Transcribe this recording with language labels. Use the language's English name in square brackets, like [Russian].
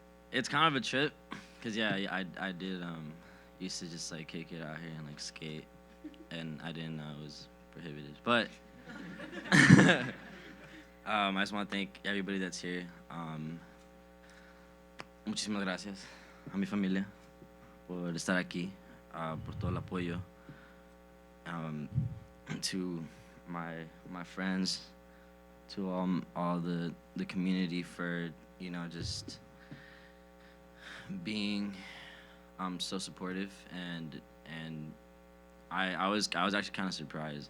[English] It's kind of a trip because, yeah, I did used to just, like, kick it out here and, like, skate. And I didn't know it was prohibited. But I just want to thank everybody that's here. [Spanish] Muchísimas gracias a mi familia por estar aquí, por todo el apoyo. [English] To my friends, to all the community for, you know, just being so supportive, and I was actually kind of surprised.